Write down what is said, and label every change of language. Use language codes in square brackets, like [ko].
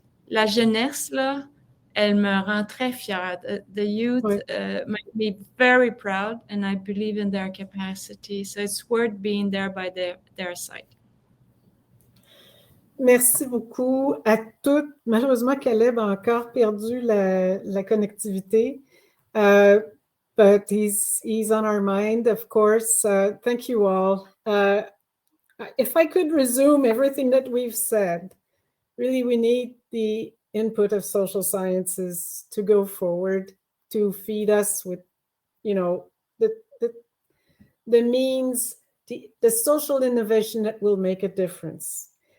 [fr] La jeunesse, là, elle me rend très fière. [en] The youth make me very proud, and I believe in their capacity. So it's worth being there by their side. [fr] Merci beaucoup à toutes. Malheureusement, Caleb a encore perdu la connectivité. [en] But he's on our mind, of course. Thank you all. If I could resume everything that we've said, really we need the input of social sciences to go forward, to feed us with, the means, the social innovation that will make a difference.